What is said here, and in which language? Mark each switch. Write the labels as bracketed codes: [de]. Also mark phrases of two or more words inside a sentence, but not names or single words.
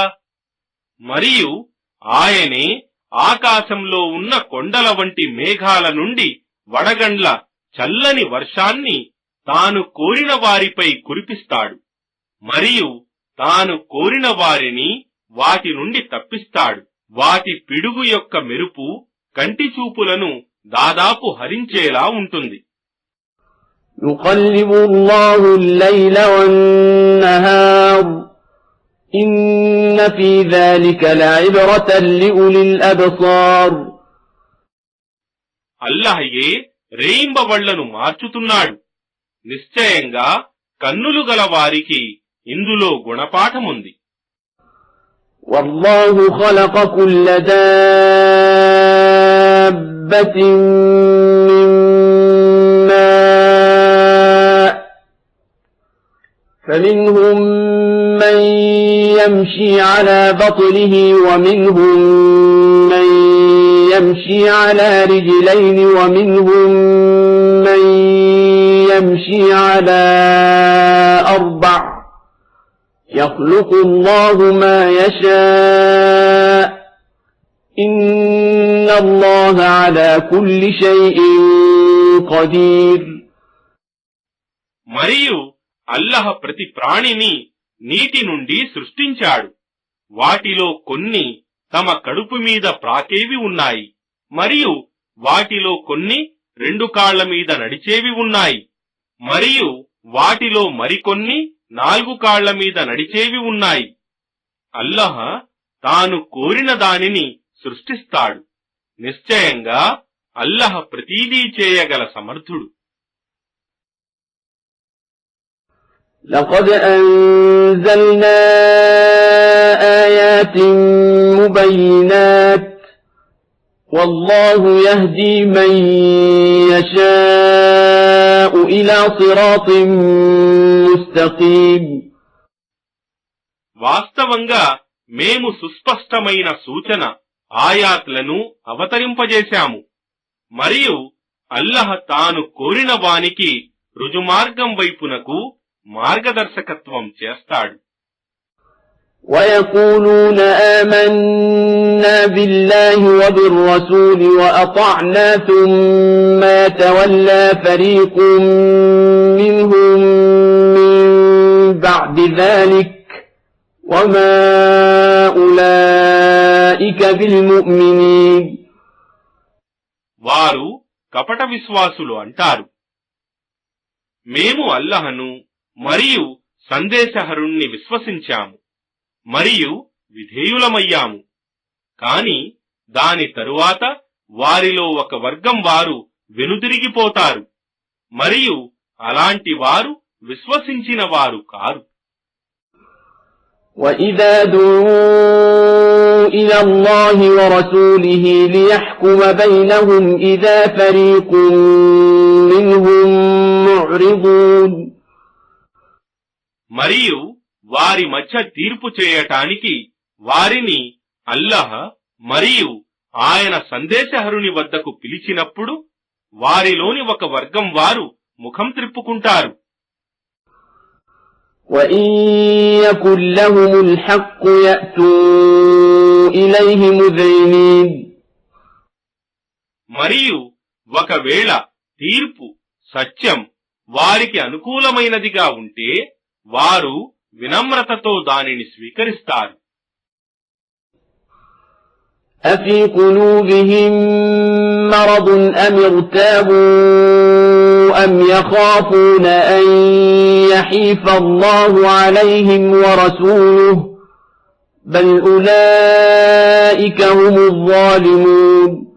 [te] మరియు ఆయనే ఆకాశంలో ఉన్న కొండల వంటి మేఘాల నుండి వడగండ్ల చల్లని వర్షాన్ని తాను కోరిన వారిపై కురిపిస్తాడు, మరియు తాను కోరిన వారిని వాటి నుండి తప్పిస్తాడు. వాటి పిడుగు యొక్క మెరుపు కంటి చూపులను దాదాపు హరించేలా ఉంటుంది. [ar] يقلب الله الليل والنهار إن في ذلك لعبرة لأولي الأبصار. [te] అల్లహయే రేయింబవళ్లను మార్చుతున్నాడు. నిశ్చయంగా కన్నులు గల వారికి ఇందులో గుణపాఠముంది. [ar] والله خلق كل دابة من ماء فمنهم من يمشي على بطنه ومنهم من يمشي على رجلين ومنهم من يمشي على أربع يخلق الله ما يشاء إن الله على كل شيء قدير. [te] మరియు అల్లహ ప్రతి ప్రాణిని నీటి నుండి సృష్టించాడు. వాటిలో కొన్ని తమ కడుపు మీద ప్రాకేవి ఉన్నాయి, మరియు వాటిలో కొన్ని 2 కాళ్ల మీద నడిచేవి ఉన్నాయి, మరియు వాటిలో మరికొన్ని 4 కాళ్ల మీద నడిచేవి ఉన్నాయి. అల్లహ తాను కోరిన దానిని సృష్టిస్తాడు. నిశ్చయంగా అల్లహ ప్రతీదీ చేయగల సమర్థుడు. [ar] لقد أنزلنا آيات مبينات والله يهدي من يشاء إلى صراط مستقيم. [te] వాస్తవంగా మేము సుస్పష్టమైన సూచన ఆయాత్లను అవతరింపజేశాము మరియు అల్లహ తాను కోరిన వానికి రుజుమార్గం వైపునకు మార్గదర్శకత్వం చేస్తాడు. [ar] ويقولون آمنا بالله وبالرسول وأطعنا ثم يتولى فريق منهم من بعد ذلك وما أولئك بالمؤمنين. [te] వారు కపట విశ్వాసులు అంటారు, మేము అల్లహను మరియు సందేశహరుణ్ణి విశ్వసించాము మరియు విధేయులమయ్యాము. కాని దాని తరువాత వారిలో ఒక వర్గం వారు వెనుదిరిగిపోతారు మరియు అలాంటి వారు విశ్వసించిన వారు కారు. [ar] وَإِذَا دُعُوا إِلَى اللَّهِ وَرَسُولِهِ لِيَحْكُمَ بَيْنَهُمْ إِذَا فَرِيقٌ مِّنْهُمْ مُعْرِضُونَ. [te] మరియు వారి మధ్య తీర్పు చేయటానికి వారిని అల్లహ మరియు ఆయన సందేశహరుని వద్దకు పిలిచినప్పుడు వారిలోని ఒక వర్గం వారు ముఖం త్రిప్పుకుంటారు. [ar] وَإِن يَكُن لَّهُمُ الْحَقُّ يَأْتُوا إِلَيْهِ مُذْعِنِينَ. [te] మరియు ఒకవేళ తీర్పు సత్యం వారికి అనుకూలమైనదిగా ఉంటే వారు వినమ్రతతో దానిని స్వీకరిస్తారు. [ar] أَفِي قُلُوبِهِم مَّرَضٌ أَمِ ارْتَابُوا أَمْ يَخَافُونَ أَن يَحِيفَ اللَّهُ عَلَيْهِمْ وَرَسُولُهُ بَلْ أُولَئِكَ هُمُ الظَّالِمُونَ.